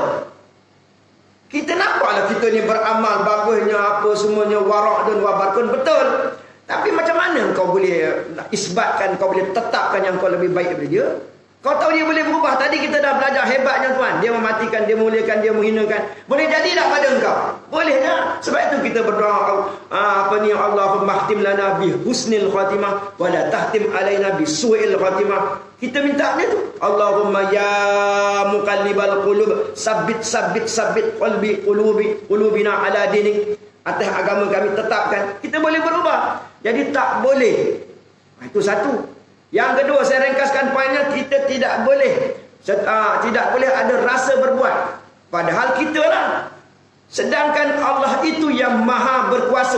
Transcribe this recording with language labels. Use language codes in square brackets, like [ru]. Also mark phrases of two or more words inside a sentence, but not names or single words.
[ms] Kita nampaklah kita ni beramal bagusnya apa semuanya, warak dan wabarkun, betul. Tapi macam mana kau boleh isbatkan, kau boleh tetapkan yang kau lebih baik daripada dia? Kau tahu dia boleh berubah. Tadi kita dah belajar hebatnya Tuhan. Dia mematikan, dia muliakan, dia menghinakan. Boleh jadi tak pada engkau? Boleh tak? Sebab itu kita berdoa, [ar] اللهم اختم لنا بحسن الخاتمة ولا تختم علينا بسوء الخاتمة. [ms] Kita minta dia tu. [ar] اللهم يا مقلب القلوب ثبت قلبنا على دينك. [ms] atas agama kami tetapkan, kita boleh berubah. Jadi tak boleh. Itu satu. Yang kedua, saya ringkaskan poinnya, kita tidak boleh ada rasa berbuat. Padahal kita lah. Sedangkan Allah itu yang maha berkuasa.